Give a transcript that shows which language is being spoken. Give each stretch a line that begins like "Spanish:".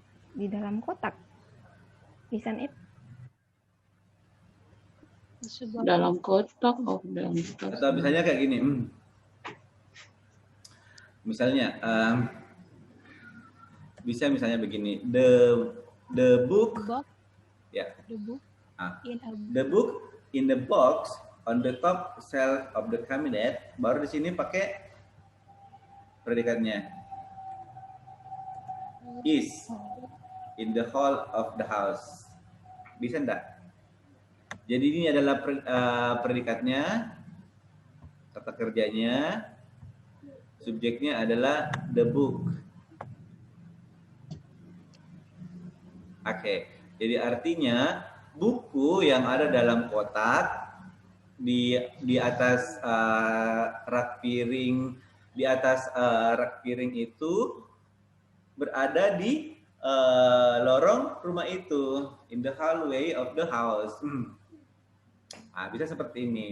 Indonesian: Di dalam kotak.
English: Isn't it?
Indonesian: Dalam kotak. Oh, dalam kotak. atau misalnya kayak gini. Misalnya, bisa misalnya begini.
English: The book, ya. The book in the box on the top shelf of the cabinet.
Indonesian: Baru di sini pakai predikatnya.
English: Is in the hall of the house.
Indonesian: Bisa enggak? Jadi ini adalah predikatnya, kata kerjanya, subjeknya adalah the book. Oke, jadi artinya buku yang ada dalam kotak di atas rak piring, di atas rak piring itu berada di lorong rumah itu,
English: in the hallway of the house.
Indonesian: Nah, bisa seperti ini.